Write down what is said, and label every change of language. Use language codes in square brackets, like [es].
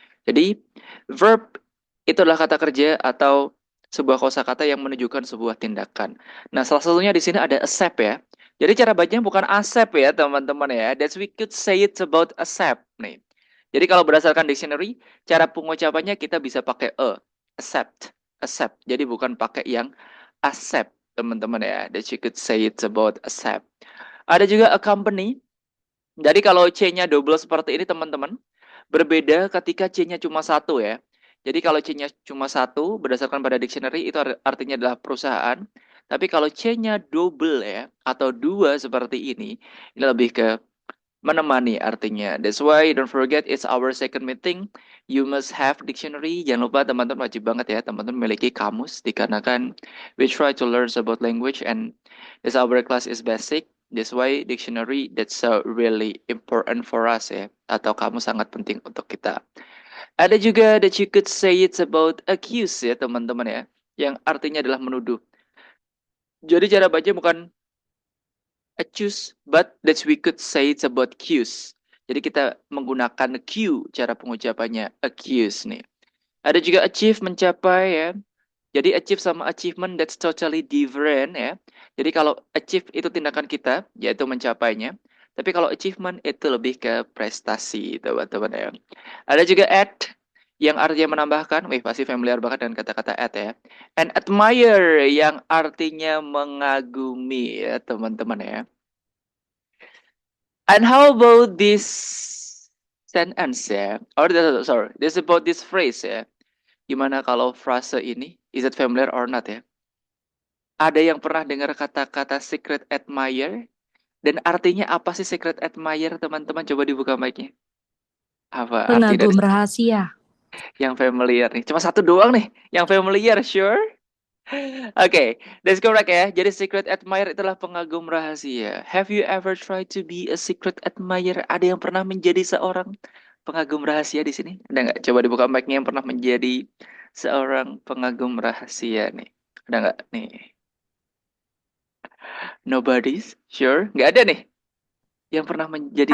[id] Jadi verb itu adalah kata kerja atau sebuah kosakata yang menunjukkan sebuah tindakan. Nah, salah satunya di sini ada accept ya. Jadi cara bacanya bukan accept ya, teman-teman ya. [en] That's we could say it about accept nih. [id] Jadi kalau berdasarkan dictionary, cara pengucapannya kita bisa pakai accept, accept. Jadi bukan pakai yang accept, teman-teman ya. [en] That you could say it about accept. [id] Ada juga accompany. Jadi kalau C-nya double seperti ini, teman-teman, berbeda ketika C-nya cuma satu ya. Jadi kalau C-nya cuma satu, berdasarkan pada dictionary, itu artinya adalah perusahaan. Tapi kalau C-nya double ya, atau dua seperti ini lebih ke menemani artinya. [en] That's why don't forget it's our second meeting. You must have dictionary. [id] Jangan lupa teman-teman wajib banget ya teman-teman memiliki kamus dikarenakan [en] we try to learn about language and this our class is basic. That's why dictionary that's really important for us ya [id] atau kamus sangat penting untuk kita. Ada juga [en] that you could say it's about accuse [id] ya teman-teman ya yang artinya adalah menuduh. Jadi cara baca bukan [en] accuse, but that we could say it's about cues. [id] Jadi kita menggunakan Q cara pengucapannya accuse nih. Ada juga achieve mencapai ya. Jadi achieve sama achievement [en] that's totally different [id] ya. Jadi kalau achieve itu tindakan kita yaitu mencapainya. Tapi kalau achievement itu lebih ke prestasi teman-teman ya. Ada juga add yang artinya menambahkan. Wih pasti familiar banget dengan kata-kata add ya. And admire yang artinya mengagumi ya teman-teman ya. [en] And how about this sentence ya? Or sorry, this about this phrase ya. [id] Gimana kalau frase ini? [en] Is it familiar or not [id] ya? Ada yang pernah dengar kata-kata secret admirer? Dan artinya apa sih secret admirer teman-teman? Coba dibuka mic-nya. Apa arti dari Pengagum rahasia. yang familiar nih? Cuma satu doang nih, yang familiar, sure? Oke, [en] that's correct [id] ya. Jadi secret admirer itulah pengagum rahasia. [en] Have you ever tried to be a secret admirer? [id] Ada yang pernah menjadi seorang pengagum rahasia di sini? Ada nggak? Coba dibuka mic-nya yang pernah menjadi seorang pengagum rahasia nih. Ada nggak nih? [en] Nobody's? Sure? [id] Nggak ada nih yang pernah menjadi